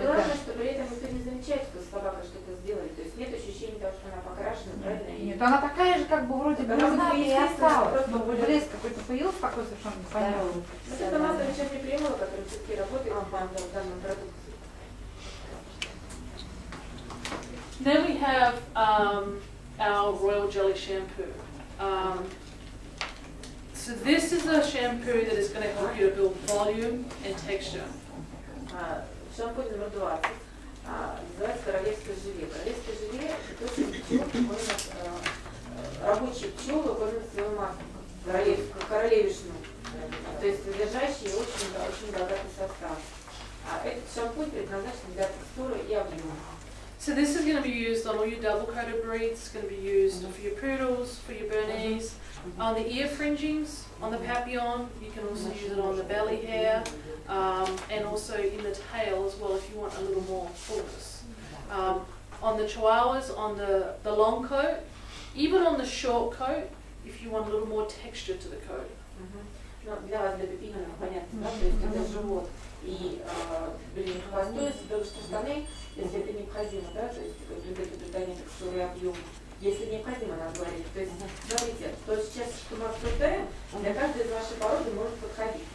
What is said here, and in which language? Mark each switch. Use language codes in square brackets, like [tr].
[ru] Главное, что при этом никто не замечает, что с собакой что-то сделали. То есть нет ощущения того, что она покрашена, правильно? Нет, она такая же, как бы вроде бы и осталась. Но блеск какой-то появился, такой совершенно непонятный. Это масса вечерней примула, которая все-таки работает в данном продукте. [en] Then we have our Royal Jelly shampoo. So this is a shampoo that is going to help you to build volume and texture. [ru] Шампунь номер 20 называется королевское желе. Королевское желе – это то, что пчелы кормят, рабочие пчелы кормят свою матку. королевишну, то есть содержащий очень богатый состав. А этот шампунь предназначен для текстуры и объема. [en] So this is going to be used on all your double-coated breeds. It's going to be used for your poodles, for your Bernese, on the ear fringings, on the papillon. You can also use it on the belly hair, and also in the tail as well if you want a little more fullness. On the chihuahuas, on the long coat, even on the short coat, if you want a little more texture to the coat. [ru] Ну, для вас, для пепинов, понятно, да? То есть это живот и хвостой, что штаны, если это необходимо, да, то есть придание текстуры и объема, если необходимо, надо говорить. То есть, смотрите, то сейчас, что мы обсуждаем, для каждой из вашей породы может подходить.